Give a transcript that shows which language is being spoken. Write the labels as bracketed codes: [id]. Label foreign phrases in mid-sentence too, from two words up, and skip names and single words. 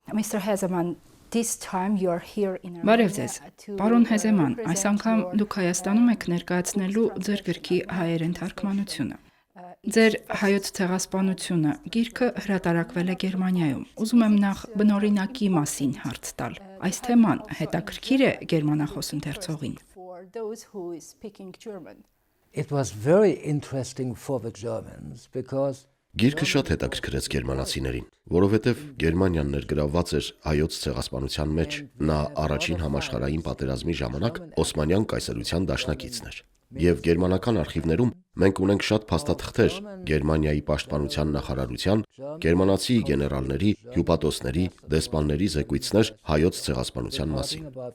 [en] Mr. Hezeman, this time you are here in [hy] Բարև ձեզ, պարոն Հեզեման, այս անգամ դուք Հայաստանում եք ներկայացնելու ձեր գրքի հայերեն թարգմանությունը։ Ձեր հայոց ցեղասպանությունը գիրքը հրատարակվել է Գերմանիայում։ Ուզում եմ նախ բնօրինակի մասին հարց տալ։ Այս թեման հետաքրքիր է գերմանախոս ընթերցողին։ [en] It was very interesting for the Germans because [hy] Գիրքը շատ հետաքրքրեց գերմանացիներին, որովհետև Գերմանիան ներգրավված էր հայոց ցեղասպանության մեջ, նա առաջին համաշխարհային պատերազմի ժամանակ Օսմանյան կայսրության դաշնակիցն էր։ Եվ գերմանական արխիվներում մենք ունենք շատ փաստաթղթեր Գերմանիայի պաշտպանության նախարարության, գերմանացի գեներալների, հյուպատոսների, դեսպանների զեկույցներ հայոց ցեղասպանության մասին։